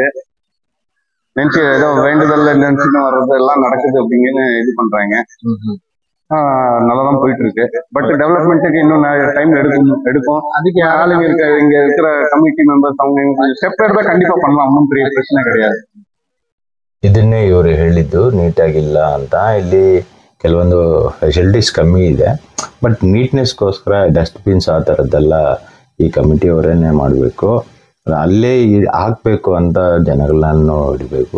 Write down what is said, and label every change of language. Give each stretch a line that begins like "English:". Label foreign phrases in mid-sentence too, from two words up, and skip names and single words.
Tamil: நினைச்சு ஏதோ வேண்டுதல் நினைச்சுன்னு வர்றது எல்லாம் நடக்குது அப்படின்னு இது பண்றாங்க. நல்லாதான் போயிட்டு இருக்கு. பட் டெவலப்மெண்ட்டுக்கு இன்னும் டைம் எடுக்கும். அதுக்கு ஆளுங்க இங்க இருக்கிற
English: committee members
Tamil: அவங்க ஸ்டெப் எடுத்தா கண்டிப்பா பண்ணலாம், ஒன்றும் பெரிய பிரச்சனை கிடையாது.
Kannada: ಇದನ್ನೇ ಇವರು ಹೇಳಿದ್ದು, ನೀಟಾಗಿಲ್ಲ ಅಂತ. ಇಲ್ಲಿ ಕೆಲವೊಂದು ಫೆಸಿಲಿಟೀಸ್ ಕಮ್ಮಿ ಇದೆ, ಬಟ್ ನೀಟ್ನೆಸ್ಗೋಸ್ಕರ ಡಸ್ಟ್ಬಿನ್ಸ್ ಆ ಥರದ್ದೆಲ್ಲ ಈ ಕಮಿಟಿಯವರೇನೆ ಮಾಡಬೇಕು. ಅಲ್ಲೇ ಹಾಕಬೇಕು ಅಂತ ಜನಗಳನ್ನ ಹಿಡಬೇಕು.